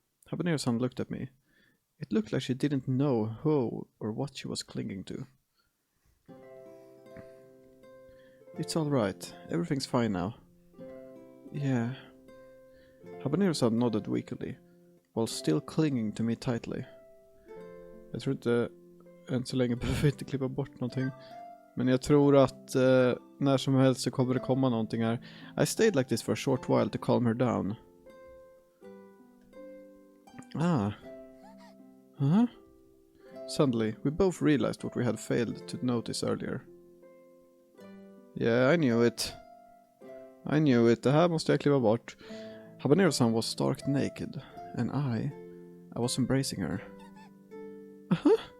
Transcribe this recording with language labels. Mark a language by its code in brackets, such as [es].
[en] Habanero-san looked at me. It looked like she didn't know who or what she was clinging to. It's alright, everything's fine now. Yeah. Habanero-san nodded weakly, while still clinging to me tightly. [sv] Jag tror inte än så länge behöver inte klippa bort någonting. Men jag tror att när som helst så kommer det komma någonting här. [en] I stayed like this for a short while to calm her down. Suddenly, we both realized what we had failed to notice earlier. Yeah, I knew it. I knew it. [sv] Det här måste jag kliva bort. [en] Habanero-san was stark naked. And I was embracing her. Uh-huh.